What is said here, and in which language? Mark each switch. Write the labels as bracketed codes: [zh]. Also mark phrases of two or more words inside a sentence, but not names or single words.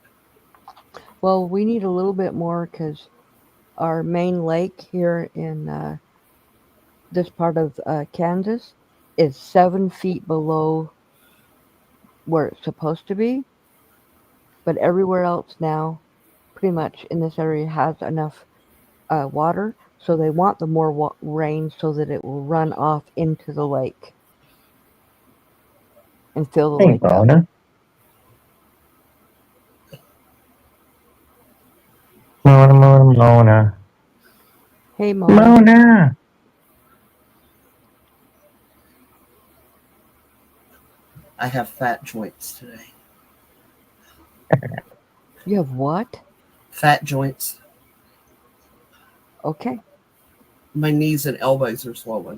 [en] Well, we need a little bit more because our main lake here in this part of Kansas is 7 feet below where it's supposed to be. But everywhere else now, pretty much in this area, has enough water. So they want the more rain so that it will run off into the lake and fill the Hey, lake up. Mona. Mona. Hey, Mona. Mona. I have fat joints today. You have what? Fat joints. Okay, My knees and elbows are swollen.